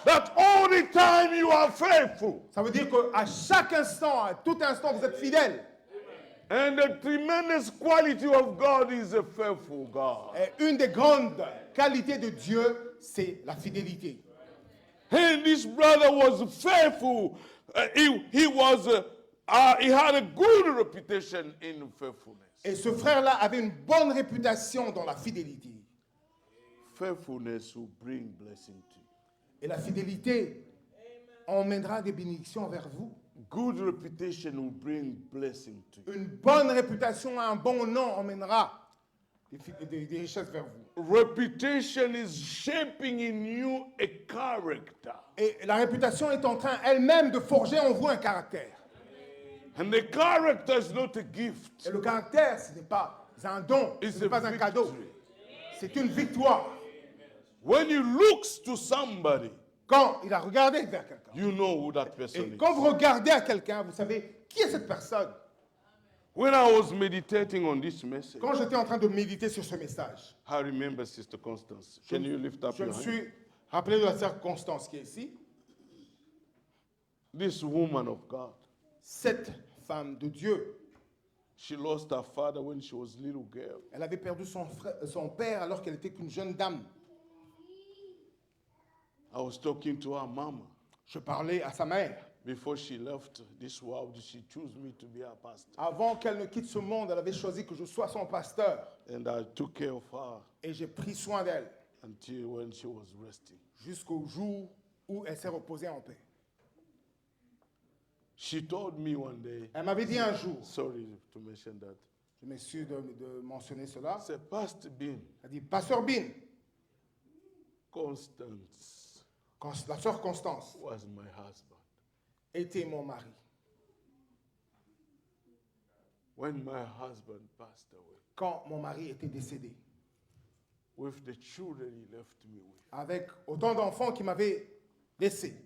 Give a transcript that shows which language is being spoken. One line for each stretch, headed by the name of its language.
English: That all the time you are faithful.
French: Ça veut dire qu'à chaque instant, à tout instant, vous êtes fidèle.
English: And the tremendous quality of God is a faithful God.
French: Et une des grandes qualités de Dieu, c'est la fidélité.
English: And this brother was faithful. He had a good reputation in faithfulness.
French: Et ce frère-là avait une bonne réputation dans la fidélité.
English: Faithfulness will bring blessing to you.
French: Et la fidélité emmènera des bénédictions vers vous.
English: Good reputation will bring blessing to you.
French: Une bonne réputation, un bon nom emmènera des richesses vers vous.
English: Reputation is shaping in you a character.
French: Et la réputation est en train elle-même de forger en vous un caractère.
English: And the character is not a gift.
French: Et le caractère, ce n'est pas un don,
English: It's
French: ce n'est pas
English: a
French: un cadeau.
English: victory.
French: C'est une victoire.
English: When you look to somebody,
French: Quand il a regardé vers quelqu'un.
English: you know who that person
French: Et
English: is.
French: quand vous regardez à quelqu'un, vous savez qui est cette personne.
English: When I was meditating on this message,
French: Quand j'étais en train de méditer sur ce message,
English: I remember Sister Constance. Can you lift up
French: je
English: your
French: me
English: hand?
French: suis rappelé de la circonstance qui est ici.
English: This woman of God,
French: Cette femme de Dieu,
English: she lost her father when she was a little girl.
French: elle avait perdu son père alors qu'elle était qu'une jeune dame.
English: I was talking to her mama.
French: Je parlais à sa mère.
English: Before she left this world, she chose me to be her pastor.
French: Avant qu'elle ne quitte ce monde, elle avait choisi que je sois son pasteur.
English: And I took care of her
French: Et j'ai pris soin d'elle
English: until when she was resting.
French: jusqu'au jour où elle s'est reposée en paix.
English: She told me one day,
French: Elle m'avait dit un jour,
English: sorry to mention that,
French: je m'excuse de mentionner cela,
English: say, Pastor Bean,
French: elle dit, Pasteur Bin,
English: Constance
French: la sœur Constance
English: was my husband.
French: était mon mari.
English: When my husband passed away,
French: Quand mon mari était décédé,
English: with the children he left me with,
French: avec autant d'enfants qu'il m'avait laissés,